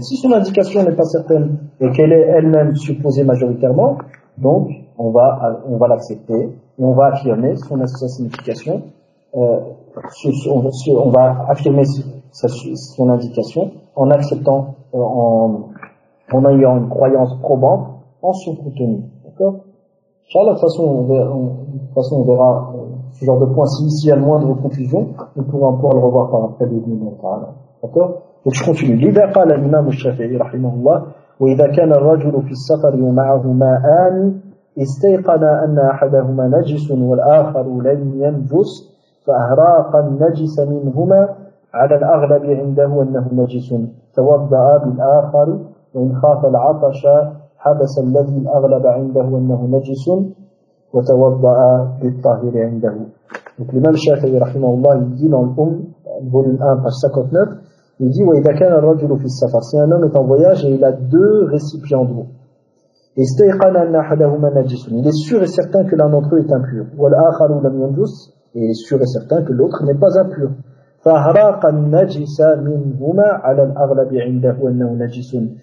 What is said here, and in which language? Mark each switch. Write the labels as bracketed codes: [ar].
[fr] Si son indication n'est pas certaine et qu'elle est elle-même supposée majoritairement, donc on va l'accepter et on va affirmer sa signification, on va affirmer son indication en acceptant, en ayant une croyance probante en son contenu, d'accord? Inch'Allah, de toute façon, on verra ce genre de point. S'il y a moindre confusion, on pourra encore le revoir par après le moment, d'accord? Donc je continue. [ar] إذا قال الإمام الشافعي رحمه الله وإذا كان الرجل في السفر معه ماءان استيقن أن أحدهما نجس والآخر لم ينجس فأهراق النجس منهما على الأغلب عنده أنه نجس توضأ بالآخر وإن خاف العطش حبس الذي الأغلب عنده أنه نجس وتوضأ بالطاهر عنده. [fr] Donc l'imam Shafi'i rahimahullah il dit dans l'Umm, volume 1, page 59, il dit [ar] وإذا كان الرجل في السفر, [fr] si un homme est en voyage et il a deux récipients d'eau, [ar] استيقن أن أحدهما نجس, [fr] il est sûr et certain que l'un d'entre eux est impur, [ar] والآخر لم ينجس, [fr] et il est sûr et certain que l'autre n'est pas impur, [ar] فأهراق النجس منهما على الأغلب عنده أنه نجس.